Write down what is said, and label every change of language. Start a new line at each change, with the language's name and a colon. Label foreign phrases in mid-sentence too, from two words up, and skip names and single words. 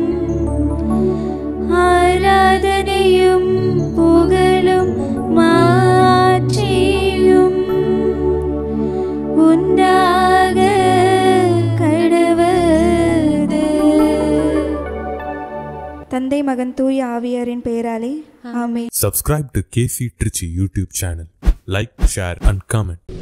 Tamil: ஆராதனையும் புகழும் மாட்சியும் உண்டாக கடவது. தந்தை, மகன், தூய ஆவியாரின் பெயராலே ஆமென்.
English: Subscribe to KC Trichy YouTube channel. Like, share and comment.